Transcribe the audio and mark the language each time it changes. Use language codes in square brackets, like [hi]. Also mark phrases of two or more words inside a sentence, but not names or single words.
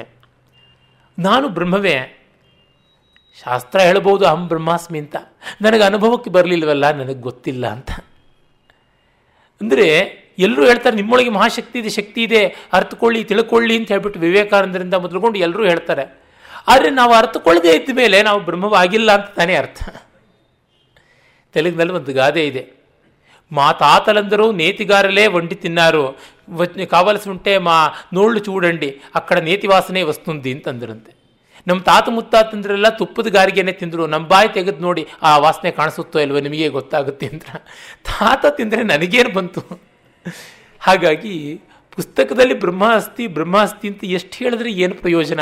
[kn] ನಾನು ಬ್ರಹ್ಮವೇ, ಶಾಸ್ತ್ರ ಹೇಳ್ಬೋದು [sa] ಅಹಂ ಬ್ರಹ್ಮಾಸ್ಮಿ [kn] ಅಂತ, ನನಗೆ ಅನುಭವಕ್ಕೆ ಬರಲಿಲ್ವಲ್ಲ, ನನಗೆ ಗೊತ್ತಿಲ್ಲ ಅಂತ. ಅಂದರೆ ಎಲ್ಲರೂ ಹೇಳ್ತಾರೆ ನಿಮ್ಮೊಳಗೆ ಮಹಾಶಕ್ತಿ ಇದೆ, ಶಕ್ತಿ ಇದೆ, ಅರ್ಥಕೊಳ್ಳಿ, ತಿಳ್ಕೊಳ್ಳಿ ಅಂತ ಹೇಳ್ಬಿಟ್ಟು ವಿವೇಕಾನಂದರಿಂದ ಮೊದಲುಕೊಂಡು ಎಲ್ಲರೂ ಹೇಳ್ತಾರೆ. ಆದರೆ ನಾವು ಅರ್ಥಕೊಳ್ಳದೇ ಇದ್ದ ಮೇಲೆ ನಾವು ಬ್ರಹ್ಮವಾಗಿಲ್ಲ ಅಂತ ತಾನೇ ಅರ್ಥ. ತೆಲುಗಿನಲ್ಲಿ ಒಂದು ಗಾದೆ ಇದೆ, [te] మాతాతలందరూ నేతిగారలే వండి తిన్నారు, కావలసి ఉంటే మా నోళ్ళు చూడండి అక్కడ నేతి వాసನೆ ವಸ್ತುಂದಿ ಅಂತಂದ್ರಂತೆ. [kn] ನಮ್ಮ ತಾತ ಮುತ್ತಾತಂದ್ರೆಲ್ಲ ತುಪ್ಪದ ಗಾರಿಗೆನೆ ತಿಂದರು, ನಮ್ಮ ಬಾಯಿ ತೆಗೆದು ನೋಡಿ ಆ ವಾಸನೆ ಕಾಣಿಸುತ್ತೋ ಇಲ್ವೋ ನಿಮಗೆ ಗೊತ್ತಾಗುತ್ತೆ ಅಂತ. ತಾತ ತಿಂದರೆ ನನಗೇನು ಬಂತು? ಹಾಗಾಗಿ ಪುಸ್ತಕದಲ್ಲಿ [sa] ಬ್ರಹ್ಮ ಅಸ್ತಿ [kn] ಅಂತ ಎಷ್ಟು ಹೇಳಿದ್ರೆ ಏನು ಪ್ರಯೋಜನ?